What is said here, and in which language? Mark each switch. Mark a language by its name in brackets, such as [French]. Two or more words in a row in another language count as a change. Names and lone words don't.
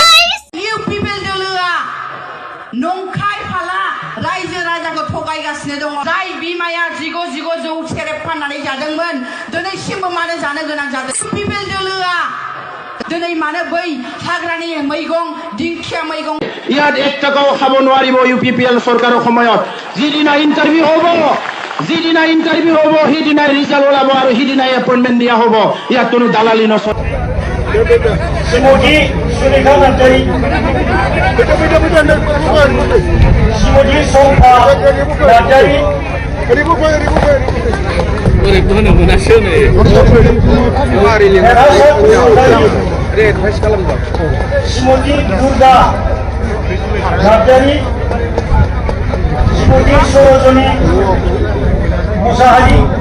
[Bodo] इउपिपिएल दोलोआ नंखाय फाला रायजो राजाखौ थगायगासिनो दङ। जाय बिमाया जिगु जौ सेरेब फाननानै जादोंमोन दिनैसिमबो मानो जानो गोनां जादों। इउपिपिएल दोलोआ दिनै मानो बै हाग्रानि मैगं दिंखिया मैगं [Assamese] ইয়াত 1 টাকাও খাব নোৱাৰিব ইউপিপিএল চৰকাৰৰ সময়ত। যিদিনা ইণ্টাৰভিউ হ'ব সিদিনাই ৰিজাল্ট ওলাব আৰু সিদিনাই এপইণ্টমেণ্ট দিয়া হ'ব। ইয়াত কোনো দালালি নচলে। Simodi Sunika Nantari, Simodi Sompa Nantari, Simodi Durga Nantari, Simodi Sorojoni Musahari,